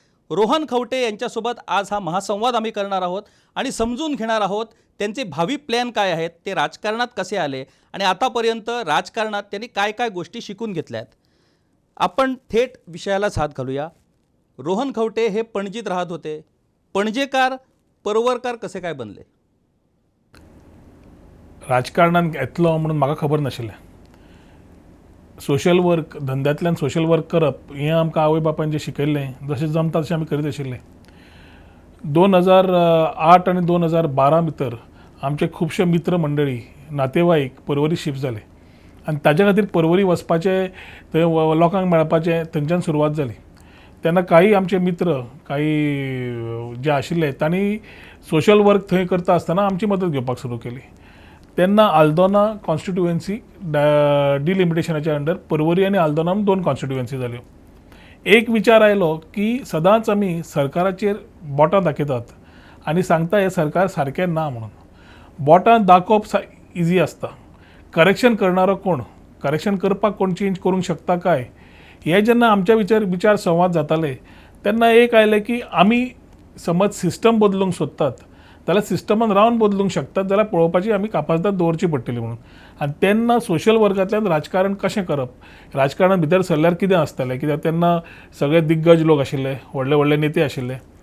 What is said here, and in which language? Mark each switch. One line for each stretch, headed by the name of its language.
Marathi: रोहन खवटे यांच्यासोबत आज हा महासंवाद आम्ही करणार आहोत आणि समजून घेणार आहोत त्यांचे भावी प्लॅन काय आहेत, ते राजकारणात कसे आले आणि आतापर्यंत राजकारणात त्यांनी काय काय गोष्टी शिकून घेतल्या आहेत. आपण थेट विषयालाच हात घालूया. रोहन खवटे हे पणजीत राहत होते. पणजेकार परवरकार कसे काय बनले?
Konkani: राजकारणात येतलो म्हणून म्हाका खबर नाशिल्लें. सोशल वर्क, धंद्यांतल्यान सोशल वर्क करप हें आमकां आवय बापायन जें शिकयल्लें, जशें जमता तशें आमी करीत आशिल्ले. 2008 आनी 2012 भितर आमचे खुबशे मित्र मंडळी, नातेवाईक परवरी शिफ्ट जाले आनी ताजे खातीर परवरी वचपाचें, थंय लोकांक मेळपाचें थंयच्यान सुरवात जाली. तेन्ना काही आमचे मित्र, काही जे आशिल्ले तांणी सोशल वर्क थंय करता आसतना आमची मदत घेवपाक सुरू केली. तेन्ना आल्दोना कॉन्स्टिट्युएन्सी डिलिमिटेशनाच्या अंडर परवरी आनी आल्दोना 2 कॉन्स्टिट्युएन्सी जाल्यो. एक विचार आयलो की सदांच आमी सरकाराचेर बोटां दाखयतात आनी सांगता हें सरकार सारकें ना म्हणून. बोटां दाखोवप इजी आसता. करेक्शन करणारो कोण, करेक्शन करपाक कोण चेंज करूंक शकता काय, हे जेन्ना आमच्या विचार संवाद जाताले तेन्ना एक आयलें की आमी समज सिस्टम बदलूंक सोदतात जाल्यार सिस्टमान रावन बदलूंक शकतात जाल्यार पळोवपाची आमी कापासीत दवरची पडटली म्हणून. आनी तेन्ना सोशल वर्कांतल्यान राजकारण कशें करप, राजकारणा भितर सरल्यार कितें आसतलें, कित्याक तेन्ना सगळे दिग्गज लोक आशिल्ले, व्हडले व्हडले नेते आशिल्ले.